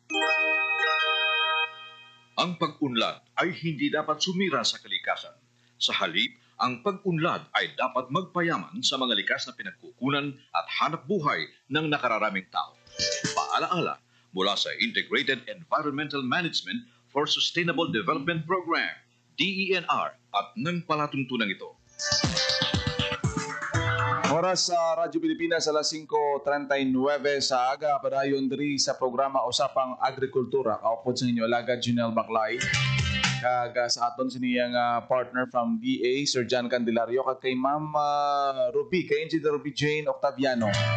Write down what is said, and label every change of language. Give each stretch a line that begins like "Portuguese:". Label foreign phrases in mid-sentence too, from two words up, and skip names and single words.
Filipino: ang pag-unlad ay hindi dapat sumira sa kalikasan. Sa halip, ang pag-unlad ay dapat magpayaman sa mga likas na pinagkukunan at hanap buhay ng nakararaming tao. Paalaala mula sa Integrated Environmental Management for Sustainable Development Program, DENR, at ng palatuntunan ito.
Hiligaynon: Oras sa Radyo Pilipinas, alas 5:39 sa aga, padayon diri sa programa Usapang Agrikultura. Kaupod sa inyo, Alagad Junel Baclay. Kag sa aton siniyang
English: partner from
Hiligaynon: DA, Sir John Candelario, kag kay Ma'am Ruby, kay Engineer Ruby Jane Octaviano.